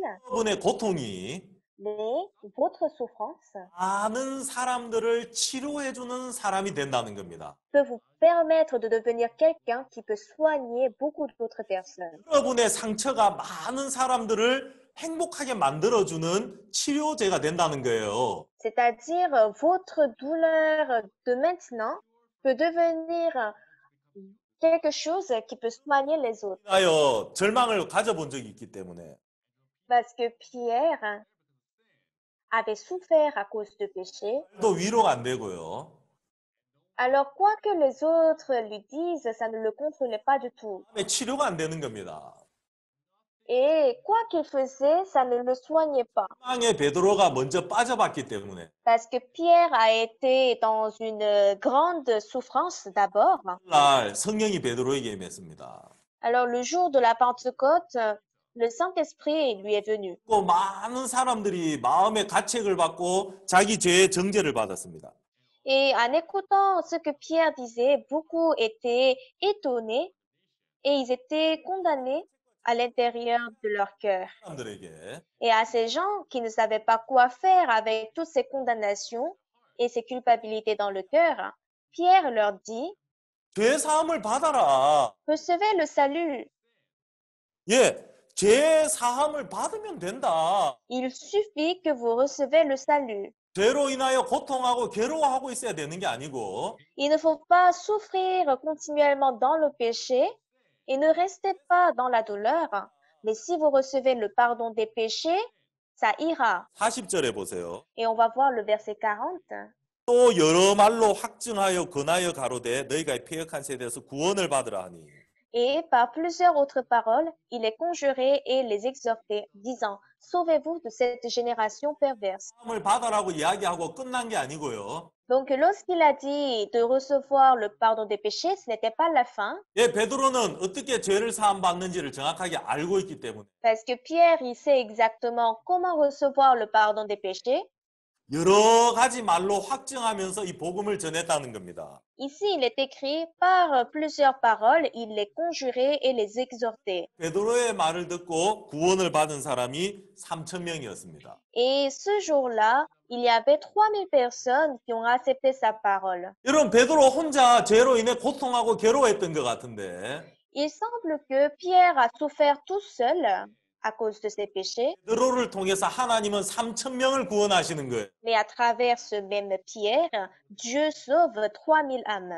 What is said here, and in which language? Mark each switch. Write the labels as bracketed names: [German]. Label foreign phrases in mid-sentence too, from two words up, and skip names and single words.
[Korean] 여러분의 고통이 [French] mais votre souffrance [Korean] 많은 사람들을 치료해주는 사람이 된다는 겁니다. [French] peut vous permettre de devenir quelqu'un qui peut soigner beaucoup d'autres personnes. [Korean] 여러분의 상처가 많은 사람들을 행복하게 만들어주는 치료제가 된다는 거예요. [French] C'est-à-dire, votre douleur de maintenant peut devenir quelque chose qui peut soigner les autres. [Korean] 하여 절망을 가져본 적이 있기 때문에 [French] Parce que Pierre avait souffert à cause de péché. [Korean] 또 위로가 안 되고요. [French] Alors, quoi que les autres lui disent, ça ne le consolait pas du tout. [Korean] 치료가 안 되는 겁니다. [French] Et quoi qu'il faisait, ça ne le soignait pas. [Korean] 상황에 베드로가 먼저 빠져봤기 때문에 [French] Parce que Pierre a été dans une grande souffrance d'abord. [Korean] 날 성령이 베드로에게 임했습니다. [French] Alors, le jour de la Pentecôte, le Saint-Esprit lui est venu. [Korean] 또 많은 사람들이 마음의 가책을 받고 자기 죄의 정죄를 받았습니다. [French] Et en écoutant ce que Pierre disait, beaucoup étaient étonnés et ils étaient condamnés à l'intérieur de leur cœur. [Korean] 사람들에게 [French] Et à ces gens qui ne savaient pas quoi faire avec toutes ces condamnations et ces culpabilités dans le cœur, Pierre leur dit, [Korean] 죄 사함을 받아라. [French] recevez le salut. [Korean] 예, 죄 사함을 받으면 된다. [French] Il suffit que vous recevez le salut. [Korean] 죄로 인하여 고통하고 괴로워하고 있어야 되는 게 아니고 [French] Il ne faut pas souffrir continuellement dans le péché et ne restez pas dans la douleur. Mais si vous recevez le pardon des péchés, ça ira. [Korean] 40절에 보세요. [French] Et on va voir le verset 40. [Korean] 또 여러 말로 확증하여 권하여 가로되 너희가 패역한 세대에서 구원을 받으라 하니 [French] Et par plusieurs autres paroles, il les conjurait et les exhortait, disant, sauvez-vous de cette génération perverse. [Korean] 사함을 받아라고 이야기하고 끝난 게 아니고요. [French] Donc, lorsqu'il a dit de recevoir le pardon des péchés, ce n'était pas la fin, [Korean] 예, 베드로는 어떻게 죄를 사함 받는지를 정확하게 알고 있기 때문에 [French] parce que Pierre, il sait exactement comment recevoir le pardon des péchés. [Korean] 여러 가지 말로 확증하면서 이 복음을 전했다는 겁니다. [French] Ici, il est écrit par plusieurs paroles, il les conjurait et les exhortait. [Korean] 베드로의 말을 듣고 구원을 받은 사람이 3천 명이었습니다. [French] Et ce jour-là, il y avait 3000 personnes qui ont accepté sa parole. [Korean] 여러분 베드로 혼자 죄로 인해 고통하고 괴로워했던 것 같은데 [French] Il semble que Pierre a souffert tout seul à cause de ses péchés, [Korean] 베드로를 통해서 하나님은 3천 명을 구원하시는 거예요. [French] mais à travers ce même Pierre, Dieu sauve 3000 âmes.